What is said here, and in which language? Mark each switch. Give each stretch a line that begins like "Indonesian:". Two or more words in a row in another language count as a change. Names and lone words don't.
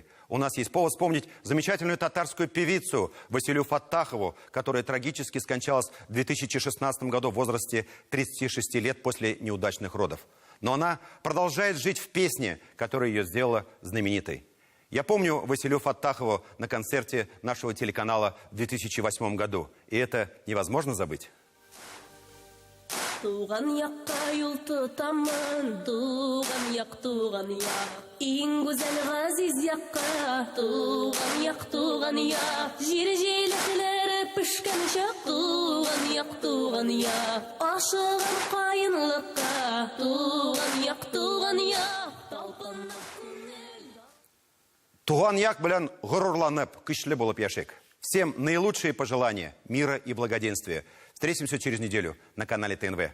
Russian: У нас есть повод вспомнить замечательную татарскую певицу Василю Фаттахову, которая трагически скончалась в 2016 году в возрасте 36 лет после неудачных родов. Но она продолжает жить в песне, которая ее сделала знаменитой. Я помню Василю Фаттахову на концерте нашего телеканала в 2008 году. И это невозможно забыть.
Tatar: Туган якка юл тутамын, туган як, иң гүзәл газиз якка, туган як, жир җиләкләре пешкән чак, туган як, ашыган каенлыкка, туган як, талпынып Туган як белән горурланып, көчле булып яшик.
Russian: Всем наилучшие пожелания мира и благоденствия. Встретимся через неделю на канале ТНВ.